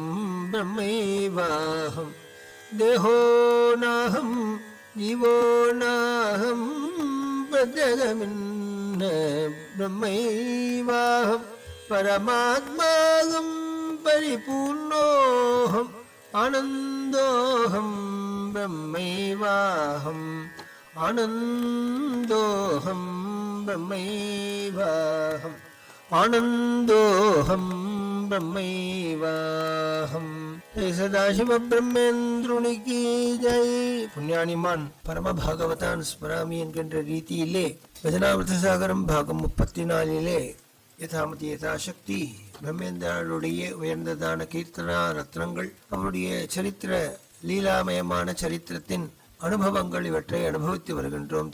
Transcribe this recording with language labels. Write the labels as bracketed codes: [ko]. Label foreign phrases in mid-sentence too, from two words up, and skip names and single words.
[sa] ब्रह्मैवाहं देहो नाहं जीवो नाहं प्रत्यगभिन्न ब्रह्मैवाहं परमात्माहं परिपूर्णोऽहम् आनन्दोऽहं ब्रह्मैवाहम् आनन्दोऽहं ब्रह्मैवाहम् आनन्दोऽहं ब्रह्मैवाहम् सदाशिव ब्रह्मेन्द्रुनि [hi] की जय. [sa] पुण्यानिमान् परम भागवतान् स्मरामि [ta] என்கின்ற ரீதியிலே பஜனாமிர்த சாகரம் பாகம் 34 [sa] यथामति यथाशक्ति [ta] பிரம்மேந்திரனுடைய உயர்ந்ததான கீர்த்தனா ரத்னங்கள், அவருடைய சரித்திர லீலாமயமான சரித்திரத்தின் அனுபவங்கள் இவற்றை அனுபவித்து வருகின்றோம்.